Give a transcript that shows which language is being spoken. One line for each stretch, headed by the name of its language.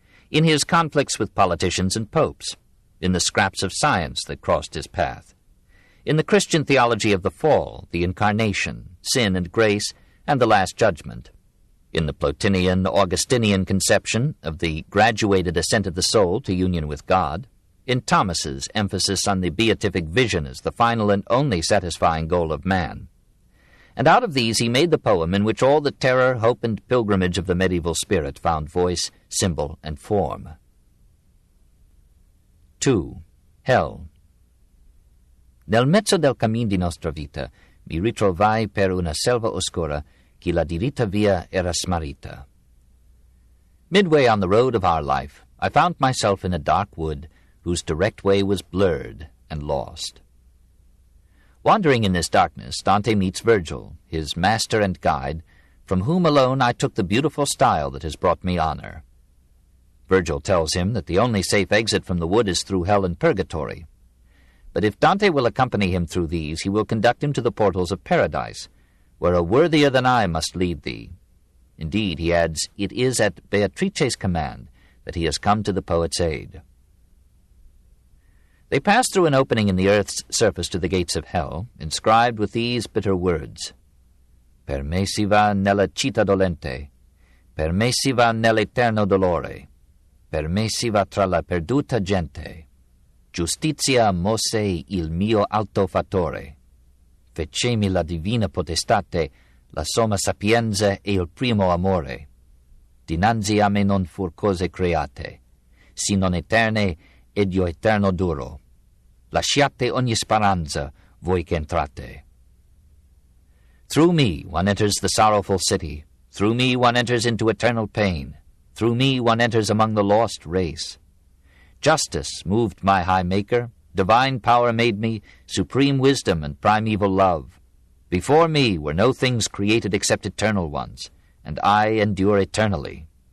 English: in his conflicts with politicians and popes, in the scraps of science that crossed his path, in the Christian theology of the fall, the Incarnation, sin and grace, and the Last Judgment, in the Plotinian, Augustinian conception of the graduated ascent of the soul to union with God, in Thomas's emphasis on the beatific vision as the final and only satisfying goal of man. And out of these he made the poem in which all the terror, hope, and pilgrimage of the medieval spirit found voice, symbol, and form. 2. Hell.
Italian: Nel mezzo del cammin di nostra vita mi ritrovai per una selva oscura che la diritta via era smarrita.
English: Midway on the road of our life, I found myself in a dark wood whose direct way was blurred and lost. Wandering in this darkness, Dante meets Virgil, his master and guide, from whom alone I took the beautiful style that has brought me honor. Virgil tells him that the only safe exit from the wood is through hell and purgatory. But if Dante will accompany him through these, he will conduct him to the portals of paradise, where a worthier than I must lead thee. Indeed, he adds, it is at Beatrice's command that he has come to the poet's aid. They pass through an opening in the earth's surface to the gates of hell, inscribed with these bitter words,
Italian: Per me si va nella città dolente, per me si va nell'eterno dolore, per me si va tra la perduta gente, giustizia mosse il mio alto fattore, fecemi la divina potestate, la somma sapienza e il primo amore, dinanzi a me non fur cose create, si non eterne ed io eterno duro. Lasciate ogni speranza, voi che entrate.
English: Through me one enters the sorrowful city. Through me one enters into eternal pain. Through me one enters among the lost race. Justice moved my high Maker. Divine power made me, supreme wisdom and primeval love. Before me were no things created except eternal ones, and I endure eternally.